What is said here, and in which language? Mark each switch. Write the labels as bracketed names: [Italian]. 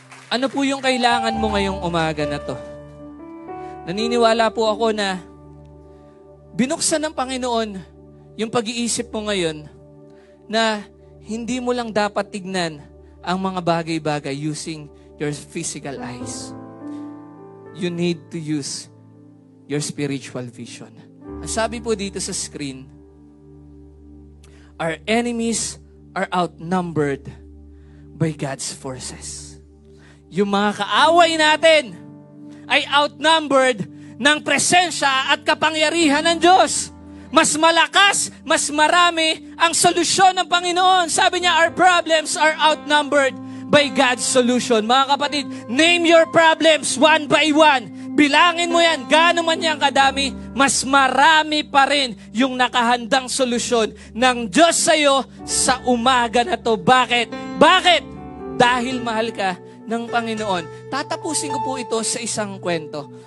[Filipino] Ano po yung kailangan mo ngayong umaga na to? Naniniwala po ako na binuksan ng Panginoon yung pag-iisip mo ngayon na hindi mo lang dapat tignan ang mga bagay-bagay [English] using your physical eyes. You need to use your spiritual vision. [Filipino] Ang sabi po dito sa [English] screen, our enemies are outnumbered by God's forces. [Filipino] Yung mga kaaway natin ay outnumbered ng presensya at kapangyarihan ng Diyos. Mas malakas, mas marami ang solusyon ng Panginoon. Sabi niya, [English] our problems are outnumbered by God's solution. [Filipino] Mga kapatid, [English] name your problems one by one. [Filipino] Bilangin mo yan, gaano man yan kadami, mas marami pa rin yung nakahandang solusyon ng Diyos sa'yo sa umaga na to. Bakit? Bakit? Dahil mahal ka ng Panginoon. Tatapusin ko po ito sa isang kwento.